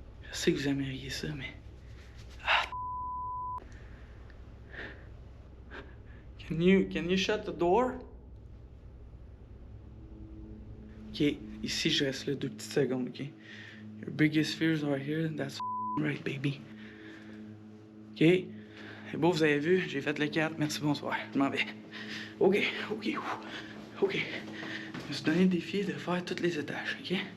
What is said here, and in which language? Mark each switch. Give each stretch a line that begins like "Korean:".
French: Je sais que vous aimeriez ça, mais... Ah,
English: Can you shut the door?
French: Ok, ici je reste là 2 petites secondes, ok?
English: Your biggest fears are here, that's right, baby. Ok?
French: C'est beau, vous avez vu, j'ai fait le 4, merci, bonsoir, je m'en vais. Ok. Je me suis donné le défi de faire tous les étages, ok?